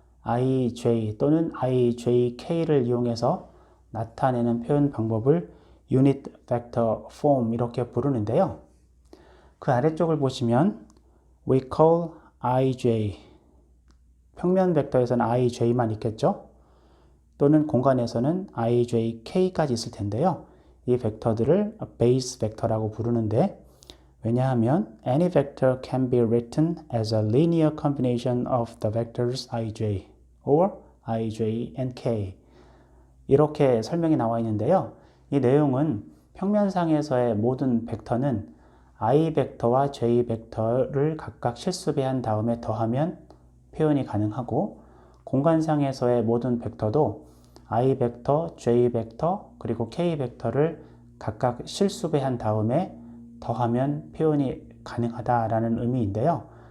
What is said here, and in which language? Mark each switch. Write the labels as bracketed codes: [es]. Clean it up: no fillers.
[ko] ij 또는 ijk를 이용해서 나타내는 표현 방법을 unit vector form 이렇게 부르는데요. 그 아래쪽을 보시면 [en] we call [ko] ij 평면 벡터에서는 ij만 있겠죠? 또는 공간에서는 ijk까지 있을 텐데요. 이 벡터들을 base 벡터라고 부르는데 왜냐하면 [en] any vector can be written as a linear combination of the vectors ij or ij and k [ko] 이렇게 설명이 나와 있는데요. 이 내용은 평면상에서의 모든 벡터는 i 벡터와 j 벡터를 각각 실수배한 다음에 더하면 표현이 가능하고 공간상에서의 모든 벡터도 i 벡터, j 벡터, 그리고 k 벡터를 각각 실수배한 다음에 더하면 표현이 가능하다라는 의미인데요.